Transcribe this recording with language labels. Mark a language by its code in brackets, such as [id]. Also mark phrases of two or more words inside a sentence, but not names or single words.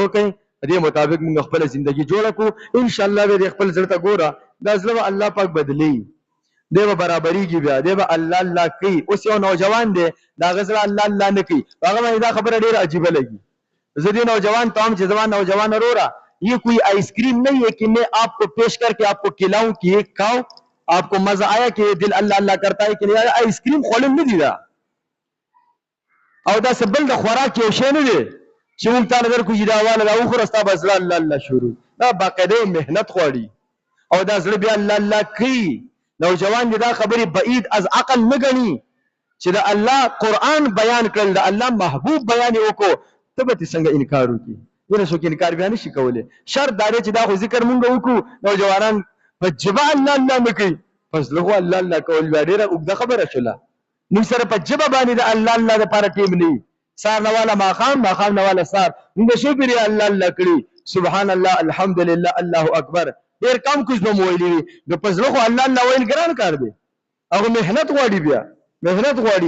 [ps] کړئ دې مطابق موږ خپل زندگی جوړه کو ان شاء الله به خپل زړه ته ګوره دا زړه الله پاک بدلی دی به برابرېږي بیا دی به الله الله کوي اوس یو نوجوان دی دا غزړه الله الله نه کوي هغه باندې دا خبره ډیره عجیبه لګي زه دې نوجوان ته هم چې زما نوجوان وروره [ur] یہ کوئی آئس کریم نہیں ہے کہ میں آپ کو پیش کر کے آپ کو کھلاؤں کہ یہ کھاؤ آپ کو مزہ آیا کہ دل اللہ اللہ کرتا ہے کہ نہیں [ps] آئس کریم خوړل نه دي دا او دا سبل د خوراک یو شی نه دی چې موږ تعالی درکو چې دا واله دا وخوره ستا به زړه الله الله شروع دا باقاعده محنت غواړي او دا زړه بیا الله الله کوي نوجوان دې دا خبرې بعید از عقل نه ګڼي چې د الله قرآن بیان کړل د الله محبوب بیان وکړو ته به څنګه انکار وکړي ونه څوک انکار بیا نشي کولی شرط دا دی چې دا خو ذکر مونږ وکړو نوجوانان په جبه الله الله نه کوي پس لږ الله الله کول بیا ډېره اوږده خبره شوله موږ سره په جبه باندې د الله الله دپاره ټیم نه وي سار نه واله ماښام نه واله سار موږ څو پېرې الله الله کړي [ar] سبحان الله الحمدلله الله اکبر [ps] ډېر کم کوز به مو ویلي وي نو په زړه خو الله الله ویل ګران کار دی هغه محنت غواړي بیا مهنت غواړي.